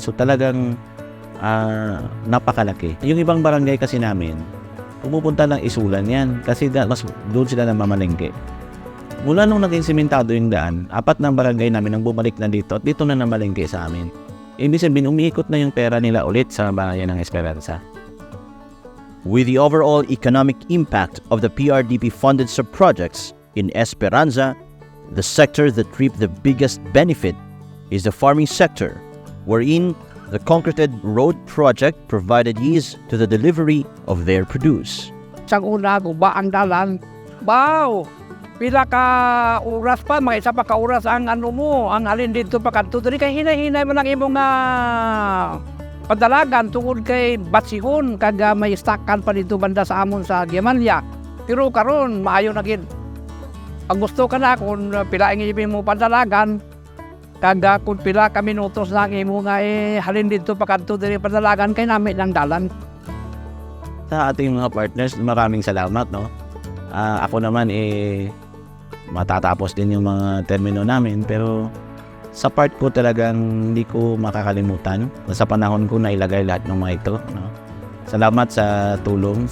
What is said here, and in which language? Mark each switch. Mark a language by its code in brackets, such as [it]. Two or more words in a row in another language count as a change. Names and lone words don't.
[tl] So talagang napakalaki. Yung ibang barangay kasi namin, pumupunta ng Isulan yan kasi mas doon sila namamalengke. Mula nung naging sementado yung daan, 4 ng barangay namin ang bumalik na dito at dito na namalengke sa amin. Ibig sabihin, umiikot na yung pera nila ulit sa bayan ng Esperanza. [en] With the overall economic impact of the PRDP-funded sub-projects in Esperanza, the sector that reaped the biggest benefit is the farming sector, wherein the concreted road project provided ease to the delivery of their produce. [hil] Sa una, guba ang dalan. Wow! Pila ka oras pa, mga isa pa ka oras ang ang alin dito pa kanto. Dili kay hinay-hinay mo lang imong padalagan tungod kay batsihon kag may stockan pa dito banda sa amon sa Jamalya. Pero karon maayo na gid. Ang gusto ka na kung pila ang ibig mo padalagan, kaga kung pila ka minutos na imo nga halin dito pa kanto diri padalagan kay nami lang dalan. [tl] Sa ating mga partners, maraming salamat, no? Ako naman matatapos din yung mga termino namin, pero sa part ko talagang hindi ko makakalimutan. Sa panahon ko na ilagay lahat ng mga ito, no? Salamat sa tulong.